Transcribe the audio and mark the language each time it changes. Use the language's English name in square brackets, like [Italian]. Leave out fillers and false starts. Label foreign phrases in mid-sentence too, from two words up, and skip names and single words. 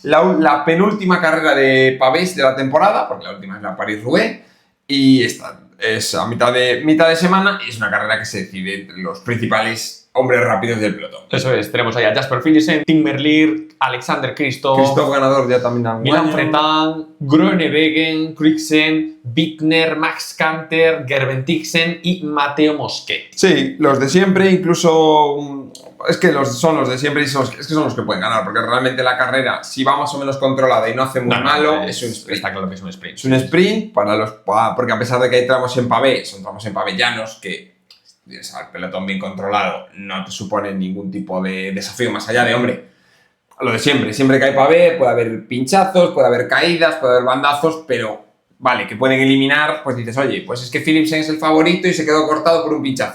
[Spanish] La penúltima carrera de pavés de la temporada, porque la última es la París-Roubaix, y esta es a mitad de semana y es una carrera que se decide entre los principales hombres rápidos del pelotón. Eso es, tenemos ahí a Jasper Philipsen, Tim Merlier, Alexander Kristoff, Christoph ganador ya también ha Milan Fretan, Groenewegen, Krixen, Bittner, Max Kanter, Gerben Tixen y Matteo Moschetti. Sí, los de siempre, incluso... Es que son los de siempre y es que son los que pueden ganar, porque realmente la carrera, si va más o menos controlada y no hace muy malo, es un sprint. Está claro que es un sprint. Es un sprint porque a pesar de que hay tramos en pavé, son tramos en pavé llanos que tienes al pelotón bien controlado, no te suponen ningún tipo de desafío más allá de, hombre, lo de siempre que hay pavé puede haber pinchazos, puede haber caídas, puede haber bandazos, pero vale, que pueden eliminar, pues dices, oye, pues es que Philipsen es el favorito y se quedó cortado por un pinchazo.